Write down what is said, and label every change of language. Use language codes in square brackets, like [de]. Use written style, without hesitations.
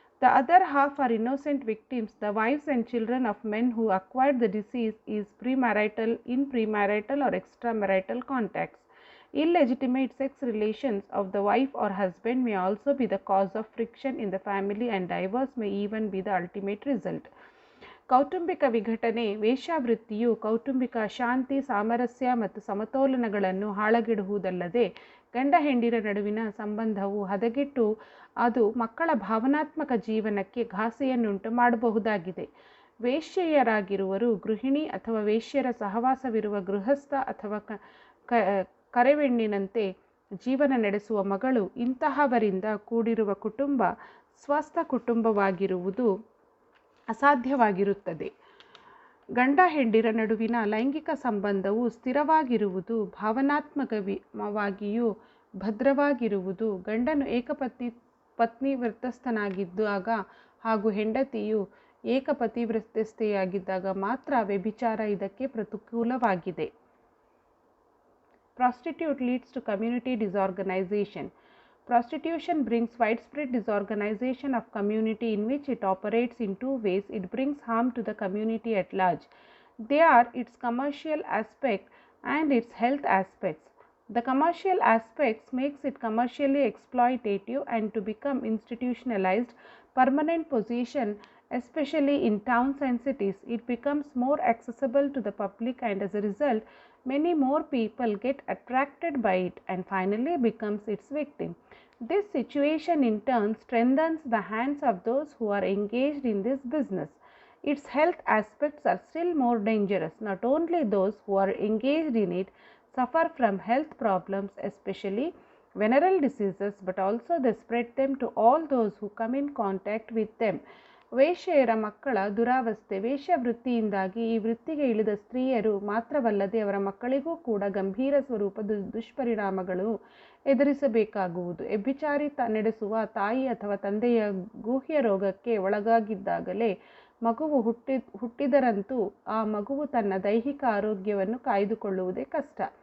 [en] The other half are innocent victims, the wives and children of men who acquired the disease in premarital or extramarital contacts. Illegitimate sex relations of the wife or husband may also be the cause of friction in the family, and divorce may even be the ultimate result. [kn] ಕೌಟುಂಬಿಕ ವಿಘಟನೆ ವೇಶ್ಯಾವೃತ್ತಿಯು ಕೌಟುಂಬಿಕ ಶಾಂತಿ, ಸಾಮರಸ್ಯ ಮತ್ತು ಸಮತೋಲನಗಳನ್ನು ಹಾಳಗೆಡುವುದಲ್ಲದೆ ಗಂಡ ಹೆಂಡಿರ ನಡುವಿನ ಸಂಬಂಧವು ಹದಗೆಟ್ಟು ಅದು ಮಕ್ಕಳ ಭಾವನಾತ್ಮಕ ಜೀವನಕ್ಕೆ ಘಾಸಿಯನ್ನುಂಟು ಮಾಡಬಹುದಾಗಿದೆ. ವೇಶ್ಯೆಯರಾಗಿರುವರು ಗೃಹಿಣಿ ಅಥವಾ ವೇಶ್ಯರ ಸಹವಾಸವಿರುವ ಗೃಹಸ್ಥ ಅಥವಾ ಕರೆವೆಣ್ಣಿನಂತೆ ಜೀವನ ನಡೆಸುವ ಮಗಳು ಇಂತಹವರಿಂದ ಕೂಡಿರುವ ಕುಟುಂಬ ಸ್ವಸ್ಥ ಕುಟುಂಬವಾಗಿರುವುದು ಅಸಾಧ್ಯವಾಗಿರುತ್ತದೆ. ಗಂಡ ಹೆಂಡಿರ ನಡುವಿನ ಲೈಂಗಿಕ ಸಂಬಂಧವು ಸ್ಥಿರವಾಗಿರುವುದು, ಭಾವನಾತ್ಮಕವಾಗಿಯೂ ಭದ್ರವಾಗಿರುವುದು ಗಂಡನು ಪತ್ನಿ ವ್ರತಸ್ಥನಾಗಿದ್ದಾಗ ಹಾಗೂ ಹೆಂಡತಿಯು ಏಕಪತಿವ್ರತೆಯಾಗಿದ್ದಾಗ ಮಾತ್ರ. ವ್ಯಭಿಚಾರ ಇದಕ್ಕೆ ಪ್ರತಿಕೂಲವಾಗಿದೆ. [en] Prostitute leads to community disorganization. Prostitution brings widespread disorganization of community in which it operates in two ways. It brings harm to the community at large. They are its commercial aspect and its health aspects. The commercial aspects makes it commercially exploitative and to become institutionalized permanent position, especially in towns and cities. It becomes more accessible to the public, and as a result many more people get attracted by it and finally becomes its victim. This situation in turn strengthens the hands of those who are engaged in this business. Its health aspects are still more dangerous. Not only those who are engaged in it suffer from health problems, especially venereal diseases, but also they spread them to all those who come in contact with them. [kn] ವೇಶ್ಯೆಯರ ಮಕ್ಕಳ ದುರಾವಸ್ಥೆ. ವೇಶ್ಯಾವೃತ್ತಿಯಿಂದಾಗಿ ಈ ವೃತ್ತಿಗೆ ಇಳಿದ ಸ್ತ್ರೀಯರು ಮಾತ್ರವಲ್ಲದೆ ಅವರ ಮಕ್ಕಳಿಗೂ ಕೂಡ ಗಂಭೀರ ಸ್ವರೂಪದ ದುಷ್ಪರಿಣಾಮಗಳು ಎದುರಿಸಬೇಕಾಗುವುದು. ವ್ಯಭಿಚಾರಿ ನಡೆಸುವ ತಾಯಿ ಅಥವಾ ತಂದೆಯ ಗುಹ್ಯ ರೋಗಕ್ಕೆ ಒಳಗಾಗಿದ್ದಾಗಲೇ ಮಗುವು ಹುಟ್ಟಿದರಂತೂ ಆ ಮಗುವು ತನ್ನ ದೈಹಿಕ ಆರೋಗ್ಯವನ್ನು ಕಾಯ್ದುಕೊಳ್ಳುವುದೇ ಕಷ್ಟ.